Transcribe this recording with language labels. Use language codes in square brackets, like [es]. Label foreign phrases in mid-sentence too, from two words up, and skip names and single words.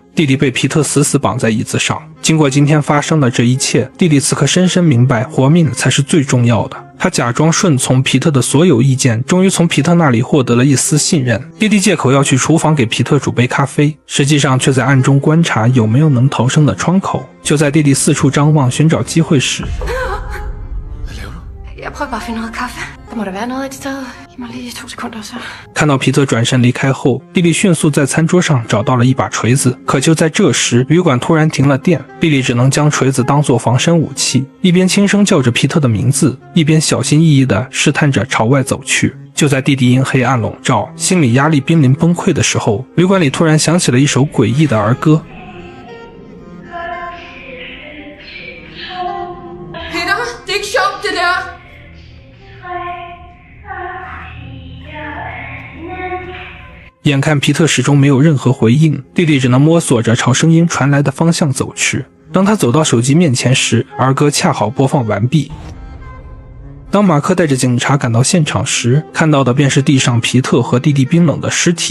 [zh] 弟弟被皮特死死绑在椅子上。经过今天发生的这一切，弟弟此刻深深明白，活命才是最重要的。他假装顺从皮特的所有意见，终于从皮特那里获得了一丝信任。弟弟借口要去厨房给皮特煮杯咖啡，实际上却在暗中观察有没有能逃生的窗口。就在弟弟四处张望寻找机会时， [da] Jeg prøver bare at finde noget kaffe. Der må der være noget et sted. Giv mig lige 2 sekunder så. [zh] 看到皮特转身离开后，弟弟迅速在餐桌上找到了一把锤子。可就在这时，旅馆突然停了电，弟弟只能将锤子当作防身武器，一边轻声叫着皮特的名字，一边小心翼翼地试探着朝外走去。就在弟弟因黑暗笼罩，心理压力濒临崩溃的时候，旅馆里突然响起了一首诡异的儿歌。 [da] Peter, det er ikke sjovt, det der. [zh] 眼看皮特始终没有任何回应，弟弟只能摸索着朝声音传来的方向走去。当他走到手机面前时，儿歌恰好播放完毕。当马克带着警察赶到现场时，看到的便是地上皮特和弟弟冰冷的尸体。